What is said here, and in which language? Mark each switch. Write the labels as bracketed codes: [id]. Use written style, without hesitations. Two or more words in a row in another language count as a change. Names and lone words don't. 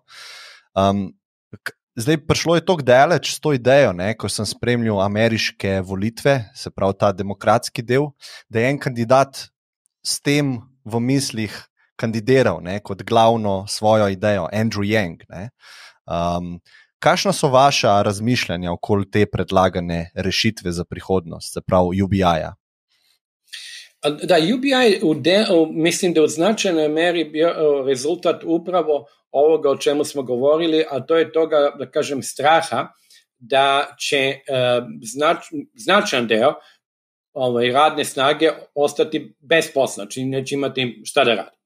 [sl] Zdaj, prišlo je toliko daleč s to idejo, ko sem spremljal ameriške volitve, se pravi ta demokratski del, da je en kandidat s tem v mislih kandidiral kot glavno svojo idejo, Andrew Yang. Kakšna so vaša razmišljanja okoli te predlagane rešitve za prihodnost, se pravi UBI-ja? [sr] Da, UBI mislim da u značajnoj meri bio rezultat upravo ovoga o čemu smo govorili, a to je toga, da kažem, straha da će značajan deo radne snage ostati bez posla, znači neće imati šta da radi.